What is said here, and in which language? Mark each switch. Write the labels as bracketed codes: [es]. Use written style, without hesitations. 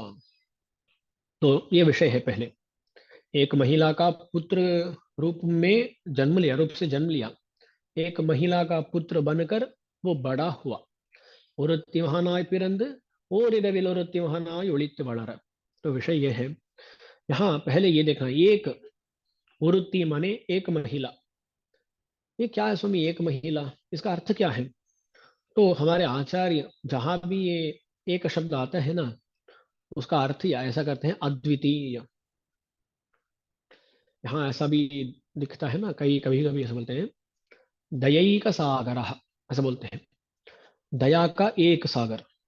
[hi] तो ये विषय है पहले, एक महिला का पुत्र रूप में जन्म लिया, रूप से जन्म लिया, एक महिला का पुत्र बनकर वो बड़ा हुआ। [ta] ஒருத்தி மகனாய் பிறந்து ஓரிரவில் ஒருத்தி மகனாய் ஒளித்து வளர। [hi] तो विषय यह है, यहाँ पहले ये देखना, एक ஒருத்தி माने एक महिला। ये क्या है स्वामी, एक महिला, इसका अर्थ क्या है? तो हमारे आचार्य जहां भी ये एक शब्द आता है ना, उसका अर्थ या ऐसा करते हैं अद्वितीय। यहाँ ऐसा भी दिखता है ना, कई कभी कभी ऐसा बोलते हैं दयई का सागर, ऐसा बोलते हैं दया का एक सागर।